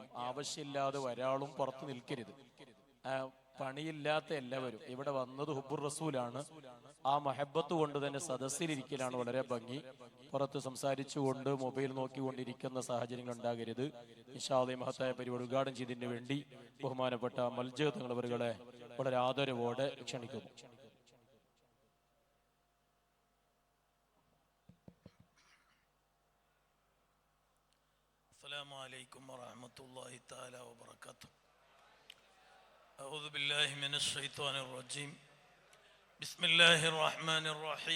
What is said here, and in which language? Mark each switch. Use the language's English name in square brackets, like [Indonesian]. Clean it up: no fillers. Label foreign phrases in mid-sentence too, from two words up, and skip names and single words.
[Malayalam] ആവശ്യമില്ലാതെ ഒരാളും പുറത്ത് നിൽക്കരുത്. പണിയില്ലാത്ത എല്ലാവരും ഇവിടെ വന്നത് [Arabic] حب الرسول. [Malayalam] ആ മഹബത്ത് കൊണ്ട് തന്നെ സദസ്സിലിരിക്കലാണ് വളരെ ഭംഗി. പുറത്ത് സംസാരിച്ചുകൊണ്ട് മൊബൈൽ നോക്കിക്കൊണ്ടിരിക്കുന്ന സാഹചര്യങ്ങൾ ഉണ്ടാകരുത്. [Arabic] إن شاء الله [Malayalam] മഹത്തായ പരിപാടി ഉദ്ഘാടനം ചെയ്തതിന് വേണ്ടി ബഹുമാനപ്പെട്ട മൽജഹ് തങ്ങളവരുകളെ വളരെ ആദരവോടെ ക്ഷണിക്കുന്നു. [Arabic] السلام عليكم ورحمة الله تعالى وبركاته. أعوذ بالله من الشيطان الرجيم. بسم الله الرحمن الرحيم.